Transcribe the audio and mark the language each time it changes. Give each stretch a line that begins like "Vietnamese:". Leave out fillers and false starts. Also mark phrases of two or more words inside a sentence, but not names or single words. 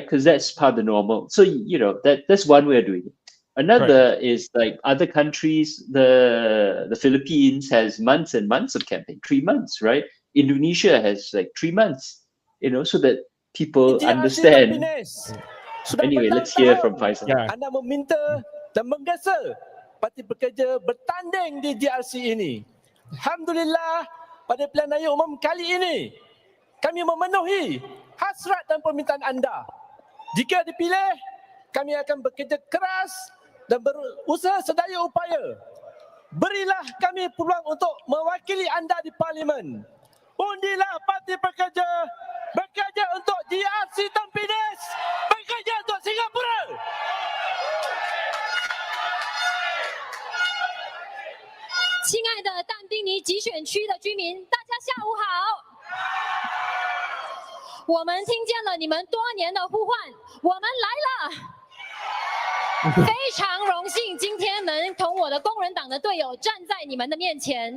English: Because that's part of the normal. So, that's one way of doing it. Another is like other countries, the Philippines has months and months of campaign, 3 months, right? Indonesia has like 3 months, so that people understand. Anyway, let's hear from Faisal.
Malay: Anda meminta dan menggesa Parti Pekerja bertanding di GRC ini. Alhamdulillah, pada pilihan raya umum kali ini, kami memenuhi hasrat dan permintaan anda. Jika dipilih, kami akan bekerja keras dan berusaha sedaya upaya. Berilah kami peluang untuk mewakili anda di parlimen. Undilah Parti Pekerja, bekerja untuk GRC Tampines, bekerja untuk Singapura.
Chinese: 亲爱的但丁尼集选区的居民，大家下午好。我们听见了你们多年的呼唤，我们来了。非常荣幸今天能同我的工人党的队友站在你们的面前。